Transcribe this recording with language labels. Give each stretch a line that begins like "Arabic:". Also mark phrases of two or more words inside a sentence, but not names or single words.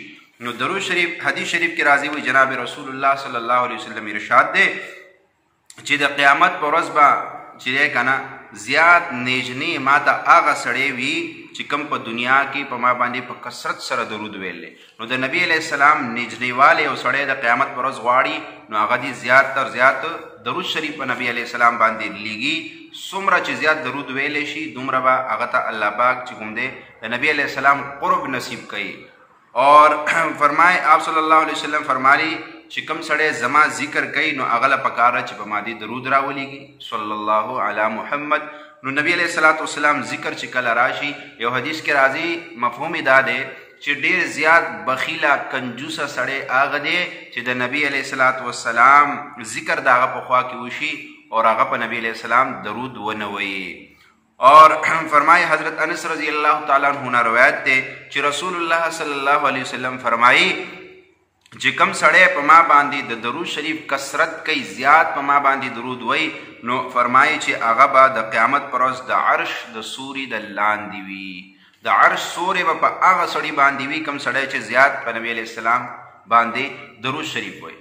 Pashto: نو درود شریف حدیث شریف کې راځي وي جناب رسول الله
Arabic: صلی الله علیه وسلم
Pashto: ارشاد دی چې د قیامت په ورځ به چې دی که نه زیات نیجنې ما ته هغه سړی وي چې کوم په دنیا کې په ما باندې په کثرت سره درود ویل دی. نو د نبی
Arabic: علیہ السلام
Pashto: نیجنې والی یو سړی د قیامت په ورځ غواړي نو هغه دې زیات تر زیات درود شریف په نبی
Arabic: علیہ السلام
Pashto: باندې لیږي. څومره چې زیات درود ویلی شي دومره به هغه ته الله پاک چې کوم دی د نبی
Arabic: علیہ السلام
Pashto: قرب نصیب کوي.
Urdu: اور فرمائے آپ
Arabic: صلی اللہ علیہ وسلم
Pashto: فرمائی چې کوم سړی زما ذکر کوي نو هغه له پکاره چې په ما دې درود راولیږي
Arabic: صلی الله علی محمد.
Pashto: نو نبی
Arabic: علیہ الصلوۃ والسلام
Pashto: ذکر چې کله راشي یو حدیث کې راځي مفهوم دا دی چې ډېر زیات بخیله کنجوسه سړی هغه دی چې د نبی
Arabic: علیہ الصلوۃ والسلام
Pashto: ذکر د هغه په خوا کې وشي او هغه په نبی
Arabic: علیہ السلام
Pashto: درود ونه وایي.
Urdu: اور فرمائے
Pashto: حضرت انس
Arabic: رضی اللہ تعالیٰ عنہ
Pashto: روایت تے چې رسول اللہ
Arabic: صلی اللہ علیہ وسلم
Pashto: فرمائی چې کم سړی په ما باندې د درود شریف کثرت کوي، زیات په ما باندې درود وای، نو فرمایي چې هغه به د قیامت پر ورځ د عرش د سوري د لاندې وي. د عرش سوري به په هغه سړي باندې وي کم سړی چې زیات په نبی
Arabic: علیہ السلام
Pashto: باندې درود شریف وای.